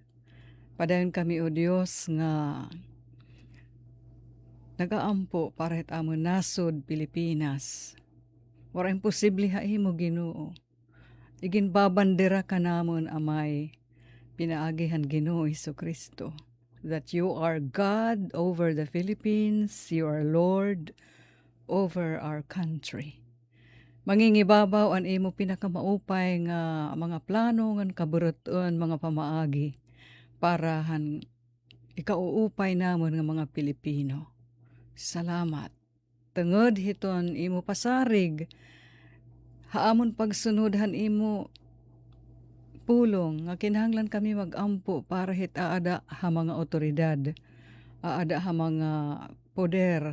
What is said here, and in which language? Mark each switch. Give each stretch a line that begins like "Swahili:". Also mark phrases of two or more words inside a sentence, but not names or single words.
Waray: Padayon kami o Dios nga nagaampo para het amon nasod Pilipinas. Wala imposible ha imo Ginoo. Igin babandera ka namon amay pinaagihan Ginoo Jesucristo.
English: That you are God over the Philippines, you are Lord over our country.
Waray: Mangingibabaw an imo pinakamaupay nga mga plano ngan kaburuton mga pamaagi para han ikauupay namon nga mga Pilipino. Salamat. Tungod hiton imo pasarig, haamon pagsunodhan imo pulong nga kinahanglan kami magampo para hit aada ha mga otoridad, aada ha mga poder.